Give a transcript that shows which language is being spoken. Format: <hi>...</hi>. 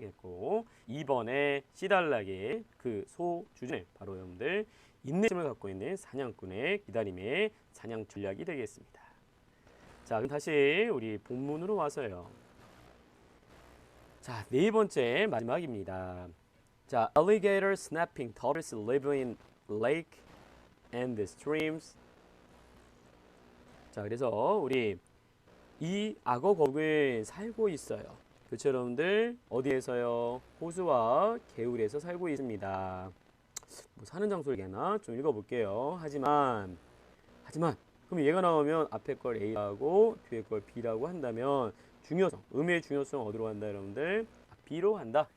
<ko>됐고 2번에 씨달락의 그 소주제 바로 여러분들 인내심을 갖고 있는 사냥꾼의 기다림의 사냥 전략이 되겠습니다. 자, 그럼 다시 우리 본문으로 와서요. 자, 네 번째 마지막입니다.</ko> <en>자, alligator snapping turtles live in lake and streams.</en> <ko>자, 그래서 우리 이 악어 거북이 살고 있어요. 그렇죠, 여러분들? 어디에서요? 호수와 개울에서 살고 있습니다. 뭐 사는 장소를 얘기하나? 좀 읽어볼게요. 하지만 그럼 얘가 나오면 앞에 걸 A라고 뒤에 걸 B라고 한다면 중요성, 의미의 중요성 어디로 간다 여러분들? B로 간다.</ko>